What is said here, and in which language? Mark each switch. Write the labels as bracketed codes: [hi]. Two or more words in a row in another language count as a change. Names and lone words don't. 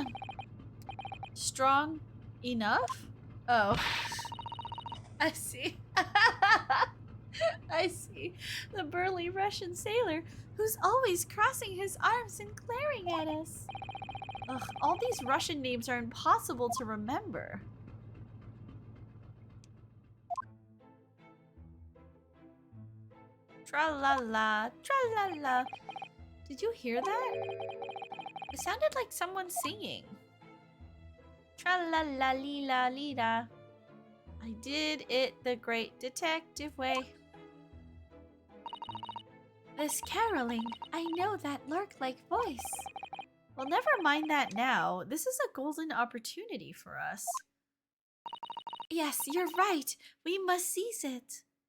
[en] Strong enough? Oh. I see. I see. The burly Russian sailor who's always crossing his arms and glaring at us. Ugh, all these Russian names are impossible to remember. Tra-la-la, tra-la-la. Did you hear that? It sounded like someone singing. Tra-la-la-lee-la-lee-la. I did it the great detective way. This caroling, I know that lark-like voice. Well, never mind that now. This is a golden opportunity for us. Yes, you're right. We must seize it.